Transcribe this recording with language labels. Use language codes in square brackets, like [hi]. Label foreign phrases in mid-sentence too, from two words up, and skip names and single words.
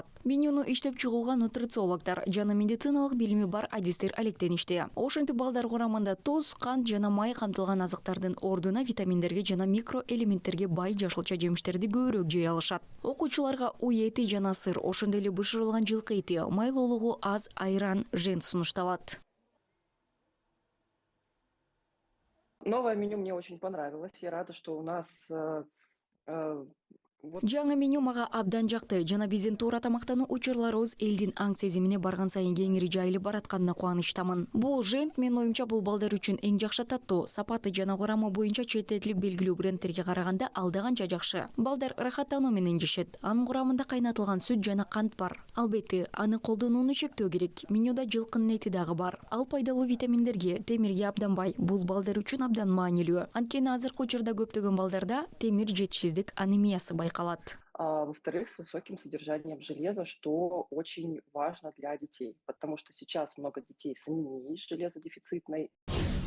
[ky] Менюну иштеп чыгууга нутрициологдор жана медициналык билими бар адистер алектеништи. Ошентип балдар курамында туз, кант жана май камтылган азыктардын ордуна витаминдерге жана микроэлементтерге бай жашылча жемиштерди көбүрөөк жей алышат. Окуучуларга уй эти жана сыр, ошондой эле бышырылган жылкы эти, майлуулугу аз айран, жент сунушталат. [ru] Новое меню мне очень понравилось. Я рада, что у нас [ky] Жаңы меню мага абдан жакты жана биздин туура тамактануу учурларыбыз элдин аң сезимине барган сайын кеңири жайылып баратканына кубанычтамын. Бул жент менин оюмча бул балдар үчүн эң жакшы таттуу, сапаты жана курамы боюнча чет элдик белгилүү брендтерге караганда алда канча жакшы. Балдар ырахаттануу менен жешет. Анын курамында кайнатылган сүт жана кант бар. Албетте, аны колдонууну чектөө керек. Менюда жылкынын эти дагы бар. Ал пайдалуу витаминдерге, темирге абдан бай. Бул балдар үчүн абдан маанилүү. Анткени азыркы учурда көптөгөн балдарда темир жетишсиздик анемиясы байкалат. [ru] Во-вторых, с высоким содержанием железа, что очень важно для детей, потому что сейчас много детей с анемией железодефицитной.